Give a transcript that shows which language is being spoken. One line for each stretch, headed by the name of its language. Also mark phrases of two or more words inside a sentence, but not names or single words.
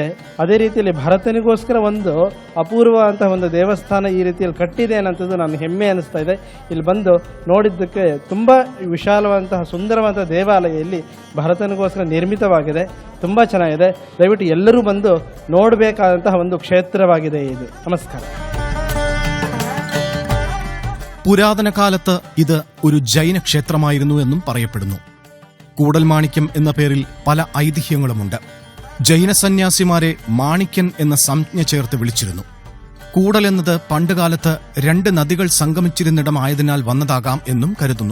Kannada: ಅದೇ ರೀತಿಯಲ್ಲಿ ಭರತನಿಗೋಸ್ಕರ ಒಂದು ಅಪೂರ್ವ ಅಂತಹ ಒಂದು ದೇವಸ್ಥಾನ ಈ ರೀತಿಯಲ್ಲಿ ಕಟ್ಟಿದೆ ಅನ್ನೋಂಥದ್ದು ನನಗೆ ಹೆಮ್ಮೆ ಅನಿಸ್ತಾ ಇದೆ. ಇಲ್ಲಿ ಬಂದು ನೋಡಿದ್ದಕ್ಕೆ ತುಂಬ ವಿಶಾಲವಾದಂತಹ ಸುಂದರವಾದಂತಹ ದೇವಾಲಯ ಇಲ್ಲಿ ಭರತನಿಗೋಸ್ಕರ ನಿರ್ಮಿತವಾಗಿದೆ. ತುಂಬ ಚೆನ್ನಾಗಿದೆ. ದಯವಿಟ್ಟು ಎಲ್ಲರೂ ಬಂದು ನೋಡಬೇಕಾದಂತಹ ಒಂದು ಕ್ಷೇತ್ರವಾಗಿದೆ ಇದು. ನಮಸ್ಕಾರ.
Malayalam: പുരാതന കാലത്ത് ഇത് ഒരു ജൈന ക്ഷേത്രമായിരുന്നു എന്നും പറയപ്പെടുന്നു. കൂടൽമാണിക്യം എന്ന പേരിൽ പല ഐതിഹ്യങ്ങളുമുണ്ട്. ജൈന സന്യാസിമാരെ മാണിക്യൻ എന്ന സംജ്ഞ ചേർത്ത് വിളിച്ചിരുന്നു. കൂടൽ എന്നത് പണ്ടുകാലത്ത് 2 നദികൾ സംഗമിച്ചിരുന്നിടമായതിനാൽ വന്നതാകാം എന്നും കരുതുന്നു.